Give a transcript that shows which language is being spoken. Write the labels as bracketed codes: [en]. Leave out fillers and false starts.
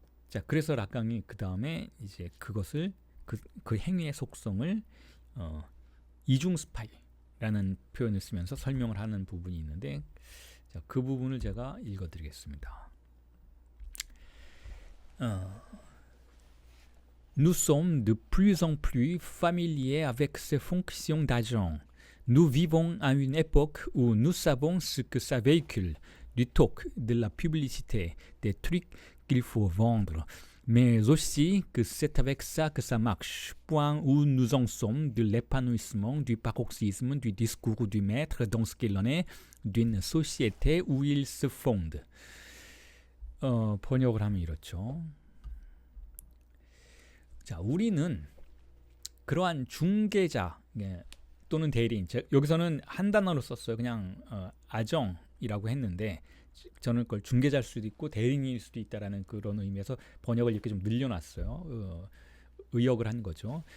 [ko] 자, 그래서 락강이 그 다음에 이제 그것을 그 행위의 속성을 이중 스파이라는 표현을 쓰면서 설명을 하는 부분이 있는데, 자, 그 부분을 제가 읽어드리겠습니다. [fr] Nous sommes de plus en plus familiers avec ces fonctions d'agent. Nous vivons à une époque où nous savons ce que ça véhicule, du talk, de la publicité, des trucs qu'il faut vendre, mais aussi que c'est avec ça que ça marche, point où nous en sommes de l'épanouissement, du paroxysme, du discours du maître dans ce qu'il en est, d'une société où il se fonde. [ko] 번역을 하면 이렇죠. 자, 우리는 그러한 중개자 또는 대리인, 여기서는 한 단어로 썼어요. 그냥 아정이라고 했는데 저는 그걸 중개자일 수도 있고 대리인일 수도 있다라는 그런 의미에서 번역을 이렇게 좀 늘려놨어요. 의역을 한 거죠.